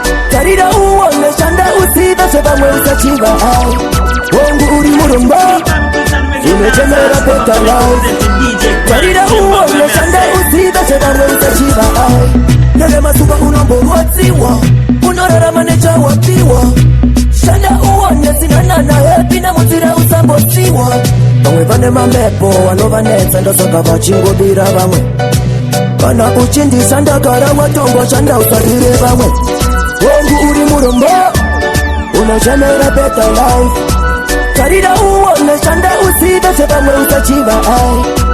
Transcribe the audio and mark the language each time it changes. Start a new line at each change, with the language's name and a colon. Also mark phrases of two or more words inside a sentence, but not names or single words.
Shona: Tarira uone shanda usive zvevamwe usachiva, ai. Wengi uri murombo, unochenera
English: better life.
Shona: Tarira uone shanda usive zvevamwe usachiva, ai. Neve masuva unomborwadziwa, unorarama nechawapiwa. Shanda uone sinana na happy na mutira usambosiwa. Vamwe vane mamepo vanovanetsa ndosaka vachingobira vamwe. Kana uchindisa ndagara watombo shanda usarire vamwe. Wangu uri murombo, unochenera
English: better life.
Shona: Tarira uone shanda usive zvevamwe usachiva, ai.